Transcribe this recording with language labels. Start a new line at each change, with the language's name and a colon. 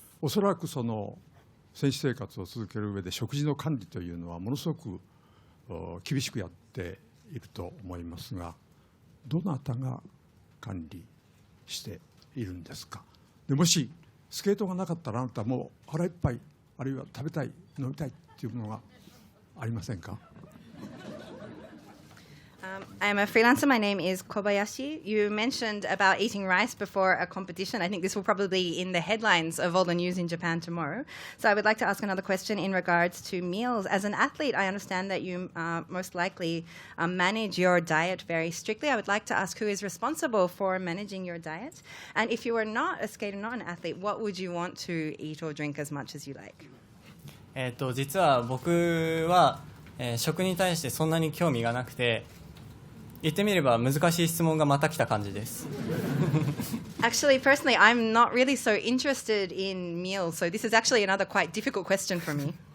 Japanese: おそらくその選手生活を続ける上で食事の管理というのはものすごく厳しくやっていると思いますが、どなたが管理しているんですか。でもしスケートがなかったらあなたもう腹いっぱい、あるいは食べたい、飲みたいというものがありませんか。
English: I'm a freelancer. My name is Kobayashi. You mentioned about eating rice before a competition. I think this will probably be in the headlines of all the news in Japan tomorrow. So I would like to ask another question in regards to meals. As an athlete, I understand that you most likely manage your diet very strictly. I would like to ask who is responsible for managing your diet. And if you were not a skater, not an athlete, what would you want to eat or drink as much as you like?
Japanese: 実は僕は、食に対してそんなに興味がなくて、言ってみれば難しい質問がまた来た感じです。
English: Actually, personally, I'm not really so interested in meals, so this is actually another quite difficult question for me.